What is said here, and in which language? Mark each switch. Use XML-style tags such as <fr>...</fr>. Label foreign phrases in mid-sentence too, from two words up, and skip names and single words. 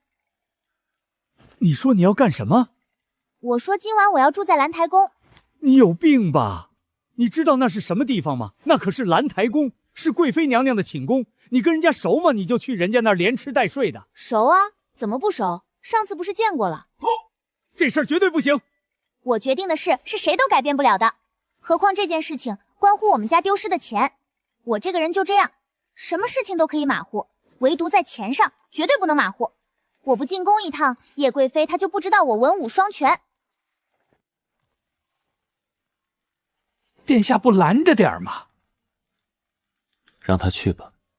<zh>你說你要幹什麼？我說今晚我要住在蘭台宮。你有病吧？你知道那是什麼地方嗎？那可是蘭台宮，是貴妃娘娘的寢宮。你跟人家熟嗎？你就去人家那兒連吃帶睡的。熟啊，怎麼不熟？上次不是見過了。這事兒絕對不行。我決定的事是誰都改變不了的，何況這件事情關乎我們家丟失的錢。我這個人就這樣，什麼事情都可以馬虎，唯獨在錢上絕對不能馬虎。我不進宮一趟，葉貴妃她就不知道我文武雙全。殿下不攔着點嗎？讓他去吧。</zh>